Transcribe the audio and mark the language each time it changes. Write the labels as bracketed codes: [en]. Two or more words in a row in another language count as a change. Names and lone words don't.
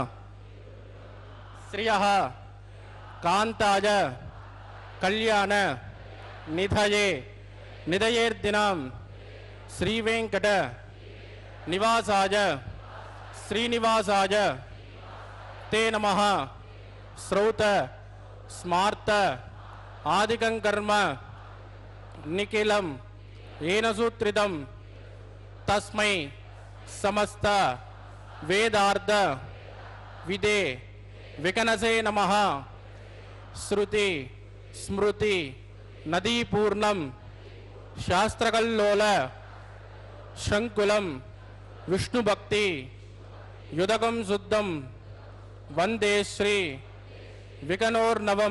[sa] శ్రియః కాంతాయ కళ్యాణ నిధయే నిధయేర్దినాం శ్రీ వెంకట నివాసాయ శ్రీనివాసాయ తే నమః. శ్రౌత స్మార్త ఆదికం కర్మ నిఖిలం येन सूत्रितं तस्मै समस्त वेदार्थ विदे विकनसे नमः. श्रुति स्मृति नदीपूर्णं शास्त्रकल्लोल शंकुलं विष्णुभक्ति युदकं शुद्धं वंदे श्री विकनोर्नवं.